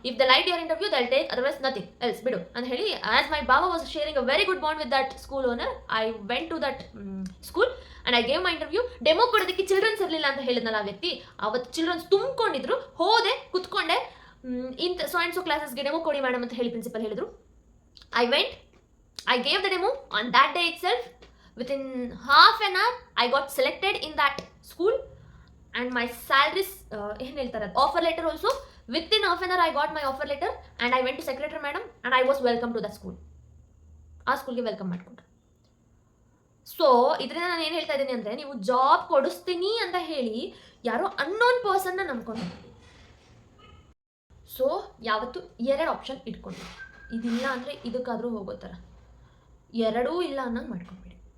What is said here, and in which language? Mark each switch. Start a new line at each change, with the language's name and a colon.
English: if they liked your interview they'll take, otherwise nothing else,
Kannada: ಬಿಡು ಅಂತ ಹೇಳಿ.
English: As my ಬಾಬಾ was sharing a very good bond with that school owner, I went to that school and I gave my interview.
Kannada: Demo ಕೊಡೋದಕ್ಕೆ children's ಇರಲಿಲ್ಲ ಅಂತ ಹೇಳಿದ್ನಲ್ಲ ಆ ವ್ಯಕ್ತಿ, ಅವತ್ತು ಚಿಲ್ಡ್ರನ್ಸ್ ತುಂಬಿಕೊಂಡಿದ್ರು. ಹೋದೆ, ಕುತ್ಕೊಂಡೆ, ಇಂಥ
English: so and so
Kannada: ಕ್ಲಾಸಸ್ಗೆ ಡೆಮೋ ಕೊಡಿ ಮೇಡಮ್ ಅಂತ ಹೇಳಿ ಪ್ರಿನ್ಸಿಪಲ್ ಹೇಳಿದ್ರು.
English: I went, I gave the demo on that day itself. Within half an hour, I got selected in that school, and my salaries, offer letter also. Within half an hour, I got my offer letter, and I went to secretary madam, and I was welcome to the school.
Kannada: ಆ ಸ್ಕೂಲ್ಗೆ welcome ಮಾಡ್ಕೊಂಡ್ರು. So ಇದರಿಂದ ನಾನು ಏನು ಹೇಳ್ತಾ ಇದ್ದೀನಿ ಅಂದರೆ, ನೀವು ಜಾಬ್ ಕೊಡಿಸ್ತೀನಿ ಅಂತ ಹೇಳಿ ಯಾರೋ ಅನ್ನೋನ್ ಪರ್ಸನ್ನ ನಂಬ್ಕೊಂಡು, ಸೊ ಯಾವತ್ತು 2 ಆಪ್ಷನ್ ಇಟ್ಕೊಂಡು, ಇದಿಲ್ಲ ಅಂದರೆ ಇದಕ್ಕಾದರೂ ಹೋಗೋ ಥರ, 2 ಇಲ್ಲ ಅನ್ನೋಂಗೆ ಮಾಡ್ಕೊಂಬಿಡಿ.